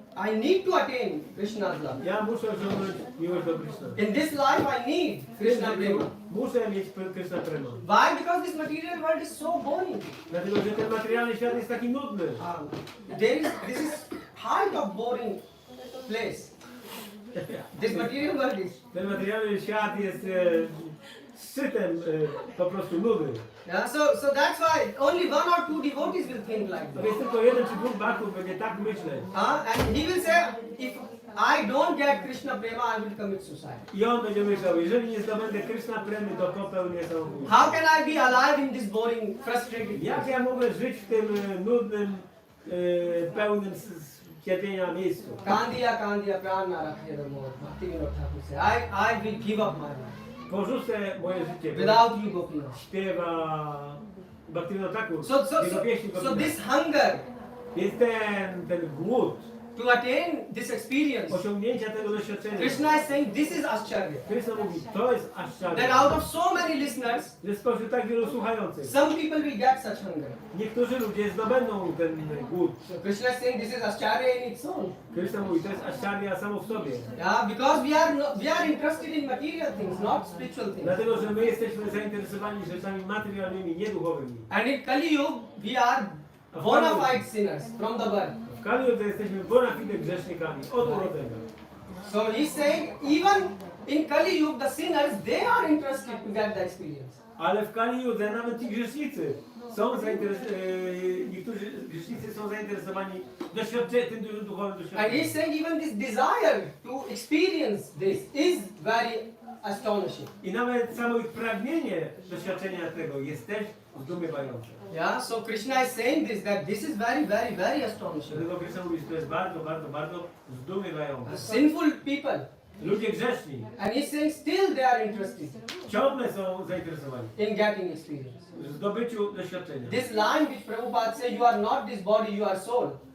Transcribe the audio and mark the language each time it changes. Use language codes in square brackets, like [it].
[en] I need to attain Krishna's love. [pl] Ja muszę osiągnąć miłość do Krishna. [en] In this life I need Krishna prema. [pl] Muszę mieć Krishna prema. [en] Why? Because this material world is so boring. [pl] Dlatego, że ten materialny świat jest taki nudny. [en] This is height of boring place. This material world is. [pl] Ten materialny świat jest szczytem po prostu nudy. [en] Yeah, so that's why only one or two devotees will think like [pl] To [en] this. [pl] jest tylko jeden czy dwóch baktów będzie tak myśleć. [en] And he will say, if I don't get Krishna prema, I will commit suicide. [pl] I on będzie myślał, jeżeli nie zdobędę Krishna premy, to popełnię samobójstwo. [en] How can I be alive in this boring, frustrated [pl] Jak [en] place? [pl] ja mogę żyć w tym nudnym, pełnym cierpienia miejscu? [bn] Kandiya prana rakhe ramod. [en] Bhakti Vinod Thakur say, I will give up my life. [pl] Porzucę moje życie. [en] Without you, Gopinath. [pl] Śpiewa Bhaktivinoda Thakur. [en] So this hunger [pl] jest ten głód [en] to attain this experience. [pl] Osiągnięcia tego doświadczenia. [en] Krishna is saying this is Ascharya. [pl] Krishna mówi, to jest Ascharya. [en] That out of so many listeners, [pl] że spośród tak wielu słuchających, [en] some people will get such hunger. [pl] niektórzy ludzie zdobędą ten głód. [en] So Krishna is saying this is Ascharya in its own. [pl] Krishna mówi, to jest Ascharya samo w sobie. [en] Yeah, because we are interested in material things, not spiritual things. [pl] Dlatego, że my jesteśmy zainteresowani rzeczami materialnymi, nie duchowymi. [en] And in Kali Yuga, we are bona fide sinners from the birth. [pl] W Kali Yuga jesteśmy bona fide grzesznikami od urodzenia. [en] So he's saying even in Kali Yuga, the sinners, they are interested to get the experience. [pl] Ale w Kali Yudze nawet ci grzesznicy są niektórzy grzesznicy są zainteresowani tym dużym duchowym [en] And [pl] doświadczeniem. [en] he's saying even this desire to experience this is very astonishing. [pl] I nawet samo ich pragnienie doświadczenia tego jest też zdumiewające. [en] Yeah, so Krishna is saying this, that this is very, very, very astonishing. [pl] Dlatego Krishna mówi, że to jest bardzo, bardzo, bardzo zdumiewające. [en] Sinful people. [pl] Ludzie grzeszni. [en] And he's saying still they are interested [pl] Ciągle są zainteresowani [en] in getting experience. [pl] w zdobyciu doświadczenia. [en] This line which Prabhupada says, you are not this body, you are soul.